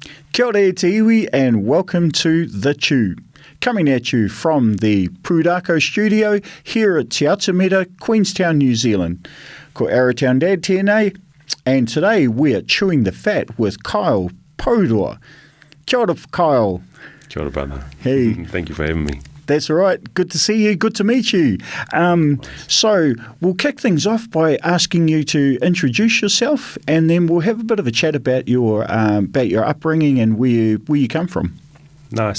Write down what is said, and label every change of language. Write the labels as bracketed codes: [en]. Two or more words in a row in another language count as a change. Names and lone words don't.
[mi] Kia ora e te iwi [en] and welcome to The Chew. Coming at you from the Pūrako studio here at Te Atameta, Queenstown, New Zealand. [mi] Ko Arrowtown Dad tēnei, [en] and today we are chewing the fat with Kyle Pauro. [mi] Kia ora, Kyle. Kia ora, [en] brother. Hey. Thank you for having me. That's all right. Good to see you. Good to meet you. So we'll kick things off by asking you to introduce yourself, and then we'll have a bit of a chat about your upbringing and where you come from. Nice.